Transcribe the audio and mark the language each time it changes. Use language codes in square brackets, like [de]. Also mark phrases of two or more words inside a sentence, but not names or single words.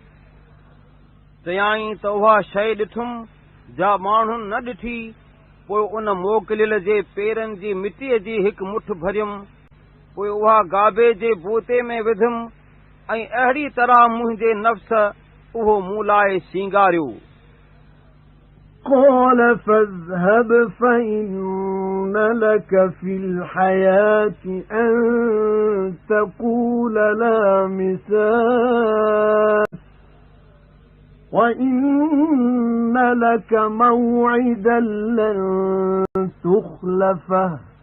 [sd] चयाईं त उहा शइ ॾिठुमि जा माण्हुनि न ॾिठी। पोइ उन मोकिलियल जे पेरनि जी मिटीअ जी हिकु मुठ भरियुमि, पोइ उहा गाबे जे बूते में विधुमि ऐं अहिड़ी तरह मुंहिंजे नफ़्स उहो मूं लाइ सींगारियो। [ar] قال فاذهب فإن لك في الحياة أن تقول لا مساس وإن لك موعدا لن تخلفه